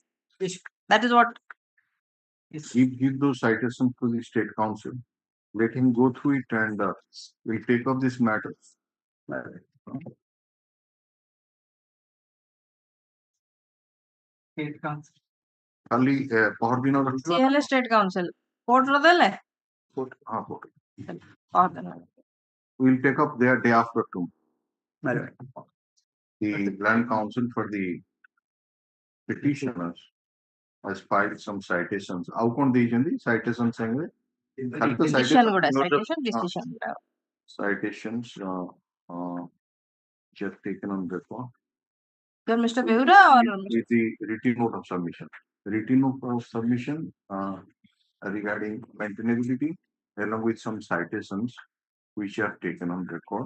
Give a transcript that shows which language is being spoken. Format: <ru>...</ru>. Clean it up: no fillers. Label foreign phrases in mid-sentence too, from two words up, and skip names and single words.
<en>Yes. That is what. Give those citations to the state council. Let him go through it and we'll take up this matter. State council.</en> <or>ଖାଲି ପହରଦିନ ସିଏ ହେଲେ</or> <en>state council</en> <or>କୋର୍ଟର ଦେଲେ ପହରଦିନ</or> <en>we'll take up their day after tomorrow. The land council for the petitioners has filed some citations.</en> <or>ଆଉ କଣ ଦେଇଛନ୍ତି citation ସାଙ୍ଗରେ? ଖାଲି ତ Decision ଗୁଡା</or> <en>not the- citation decision ଗୁଡା citations just taken on record. Your Mr. Behura or With the written note of submission. Written note of submission regarding maintainability along with some citations which are taken on record.</en>